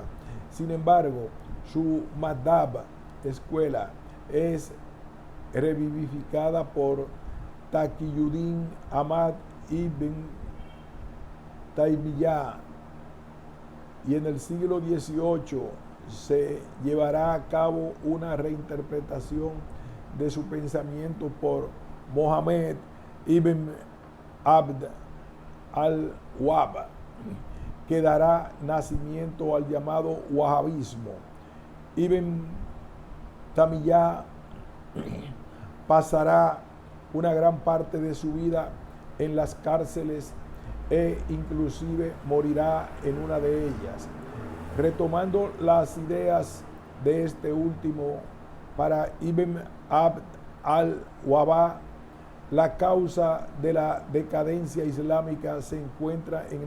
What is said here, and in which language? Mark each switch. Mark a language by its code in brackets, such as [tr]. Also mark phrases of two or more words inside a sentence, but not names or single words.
[es] Sin embargo, su madhab, escuela, es revivificada por Taqiyuddin Ahmad ibn Taymiyyah, y en el siglo XVIII se llevará a cabo una reinterpretación de su pensamiento por Mohammed ibn Abd al-Wahhab, que dará nacimiento al llamado wahabismo. Ibn Taymiyyah pasará una gran parte de su vida en las cárceles e inclusive morirá en una de ellas. Retomando las ideas de este último, para Ibn Abd al-Wahhab, la causa de la decadencia islámica se encuentra en